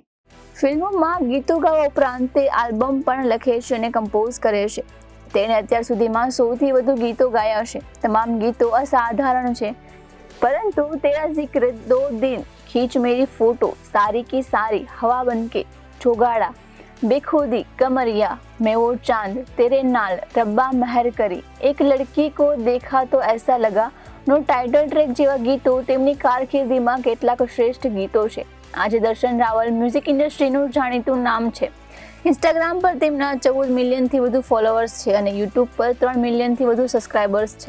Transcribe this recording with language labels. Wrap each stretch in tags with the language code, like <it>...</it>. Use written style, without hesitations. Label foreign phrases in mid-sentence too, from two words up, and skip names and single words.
<gu>ફિલ્મોમાં ગીતો ગાવા ઉપરાંત તે આલ્બમ પણ લખે છે અને કમ્પોઝ કરે છે. તેણે અત્યાર સુધીમાં 100થી વધુ ગીતો ગાયા છે. તમામ ગીતો અસાધારણ છે, પરંતુ તેરા જિક્ર, દો દિન, ખીંચ મેરી ફોટો, સારી કી સારી, હવા બનકે, ચોગાડા, बेखुदी, कमरिया, मैं वो चांद, तेरे नाल, रब्बा महर કરી, એક લડકી કો દેખા તો એસા લગા નો ટાઇટલ ટ્રેક જેવા ગીતો તેમની કારકિર્દીમાં કેટલાક શ્રેષ્ઠ ગીતો છે. આજે દર્શન રાવલ મ્યુઝિક ઇન્ડસ્ટ્રીનું જાણીતું નામ છે. ઇન્સ્ટાગ્રામ પર તેમના 14 મિલિયનથી વધુ ફોલોઅર્સ છે અને યુટ્યુબ પર 3 મિલિયનથી વધુ સબસ્ક્રાઇબર્સ છે.</gu>